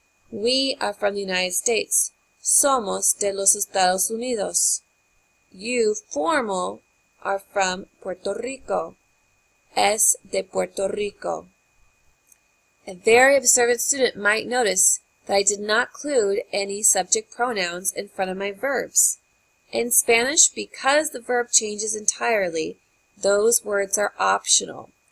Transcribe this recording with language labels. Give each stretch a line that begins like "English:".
English: We are from the United States.
Spanish: Somos de los Estados Unidos.
English: You, formal, are from Puerto Rico.
Spanish: Es de Puerto Rico.
English: A very observant student might notice that I did not include any subject pronouns in front of my verbs. In Spanish, because the verb changes entirely, those words are optional.